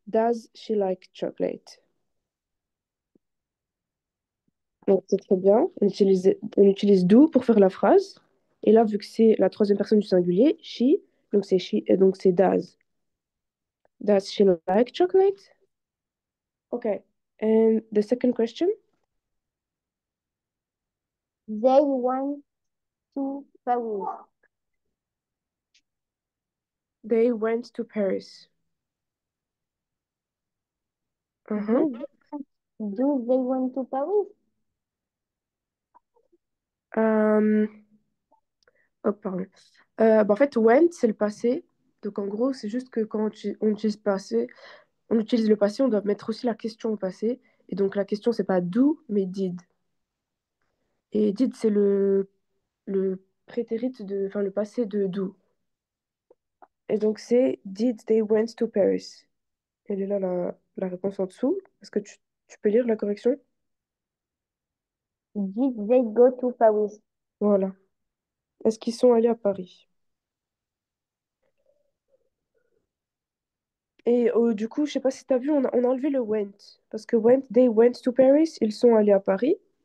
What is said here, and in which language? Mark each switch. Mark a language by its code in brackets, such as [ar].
[en] Does she like chocolate? [fr] Donc, c'est très bien. On utilise do pour faire la phrase. Et là, vu que c'est la troisième personne du singulier, she, et donc c'est does. [en] Does she like chocolate? Okay. And the second question, They want to Paris. they went to Paris. Mhm. Do do they want to Paris? [fr] Euh, oh, pardon. Bah, en fait, went, c'est le passé. Donc, en gros, c'est juste que quand on utilise passé, on utilise le passé, on doit mettre aussi la question au passé. Et donc, la question, c'est pas do, mais did. Et did, c'est le prétérit enfin, le passé de do. Et donc, c'est [en] did they went to Paris. [fr] Elle est là, la réponse en dessous. Est-ce que tu peux lire la correction? [en] Did they go to Paris? [fr] Voilà. Est-ce qu'ils sont allés à Paris? Et du coup, je sais pas si tu as vu, on a enlevé le went. Parce que [en] they went to Paris, [fr] ils sont allés à Paris.